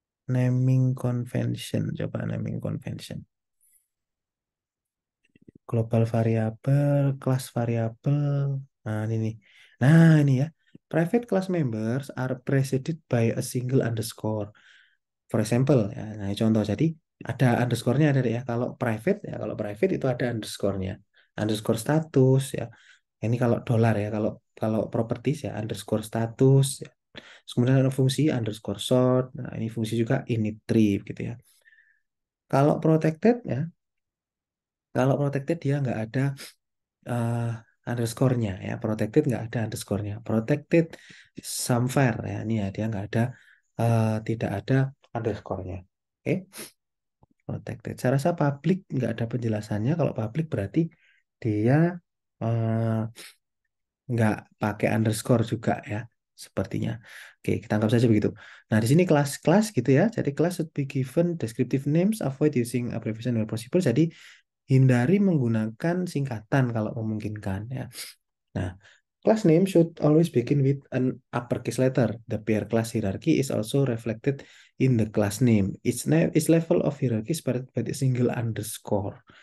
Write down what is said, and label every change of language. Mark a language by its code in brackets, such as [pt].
[id] Naming convention, coba naming convention. Global variable, class variable. Nah, ini nih. Nah, ini ya. [en] Private class members are preceded by a single underscore. For example, ya. [id] Nah, contoh jadi ada underscore-nya ada ya. Kalau private itu ada underscore-nya. Underscore status ya. Ini kalau dolar ya. Kalau kalau properties ya underscore status ya. Terus kemudian ada fungsi underscore sort. Nah, ini fungsi juga init tree gitu ya. Kalau protected ya, kalau protected dia nggak ada eh, underscore-nya ya. Protected nggak ada underscore-nya. Protected somewhere ya. Ini ya dia nggak ada tidak ada underscore-nya. Oke, protected. Saya rasa public nggak ada penjelasannya. Kalau public berarti dia eh, nggak pakai underscore juga ya. Sepertinya. Oke, kita anggap saja begitu. Nah, di sini kelas-kelas gitu ya. Jadi kelas [en] should be given descriptive names, avoid using abbreviation where possible. [id] Jadi hindari menggunakan singkatan kalau memungkinkan ya. Nah, [en] Class name should always begin with an uppercase letter. The pair class hierarchy is also reflected in the class name. Each level of hierarchy is separated by a single underscore.